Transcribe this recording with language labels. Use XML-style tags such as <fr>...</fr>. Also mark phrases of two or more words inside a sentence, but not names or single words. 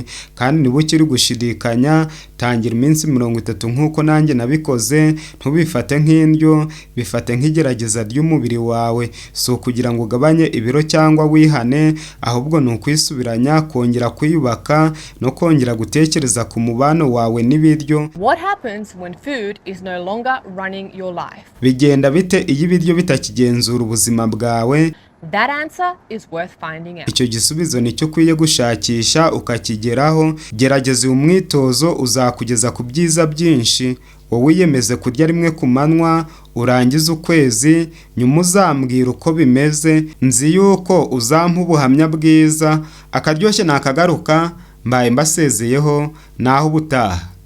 <rw>Kandi niba ukiri gushidikanya, tangira iminsi 30 nk'uko nanjye nabikoze. Ntubifate nk'indyo, bifate nk'igerageza ry'umubiri wawe. Si ukugira ngo ugabanye ibiro cyangwa wihane, ahubwo ni ukwisubiranya, kongera kwiyubaka no kongera gutekereza ku mubano wawe n'ibiryo.</rw> <en>What happens when food is no longer running your life?</en> <rw>Bigenda bite iyo ibiryo bitakigenzura ubuzima bwawe?</rw> <en>That answer is worth finding out.</en> <rw>Icyo gisubizo nicyo ukwiye gushakisha ukakigeraho. Gerageza uyu mwitozo uzakugeza ku byiza byinshi. Wowe wiyemeze kurya rimwe ku manywa, urangize ukwezi, nyuma uzambwira uko bimeze. Nzi yuko uzampa ubuhamya bwiza. Akaryoshye nakagaruka, mbaye mbasezeyeho, naho ubutaha.</rw>